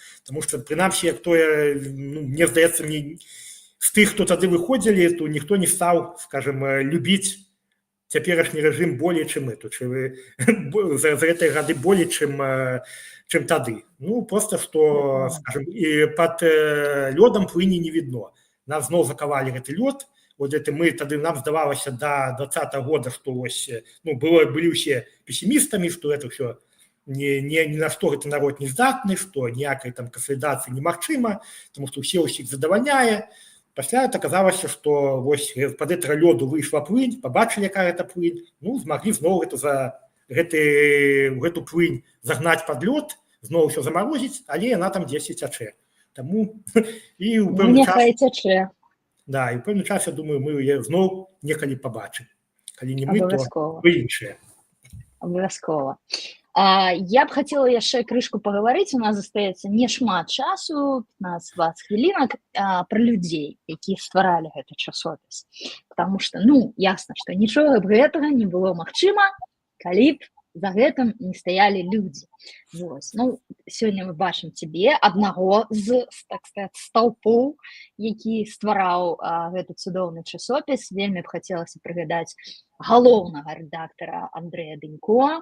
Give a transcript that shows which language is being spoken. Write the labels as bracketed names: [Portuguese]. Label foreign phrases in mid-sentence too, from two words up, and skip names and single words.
[Belarusian] Таму што, прынамсі, як тое, мне здаецца, з тых, хто тады выходзілі, то ніхто не стаў, скажем, любіць цяперашні рэжым болей, чым мы. За гэтыя гады болей, чым тады. Проста, што, скажем, пад лёдам плыні не відно. Нас зноў закавалі гэты лёд, [Russian] вот это нам здавалася до 2020 года, что ну, были все пессимистами, что это все ни на что это народ не здатны, что [Belarusian] ніякай там кансалідацыі немагчыма, [Russian] потому что все [Belarusian] ўсіх задавальняе. Пасля это аказалася, [Russian] что под этого [Belarusian] лёду выйшла плынь, побачили, якая это плынь, ну, змаглі зноў гэту плынь загнаць под лёд, зноў [Russian] все заморозить, [Belarusian] але яна там 10 цячэ. Таму і ў пэўны час, да, і ў пэўны час, я думаю, мы яе зноў некалі пабачым. Калі не мы, то вы іншыя. Абавязкова. Я б хацела яшчэ крышку пагаварыць, у нас застаецца не шмат часу, 15-20 хвілінак, пра людзей, якія стваралі гэты часопіс. [Russian] Потому что, [Belarusian] ну, ясна, што нічога б гэтага не было магчыма, калі б за гэтым не стаялі людзі. Вось. Ну, сёння мы бачым цябе, аднаго з, [Russian] так сказать, [Belarusian] столпоў, які ствараў гэты цудоўны часопіс. Вельмі б хацелася прыгадаць галоўнага рэдактара Андрэя Дынько.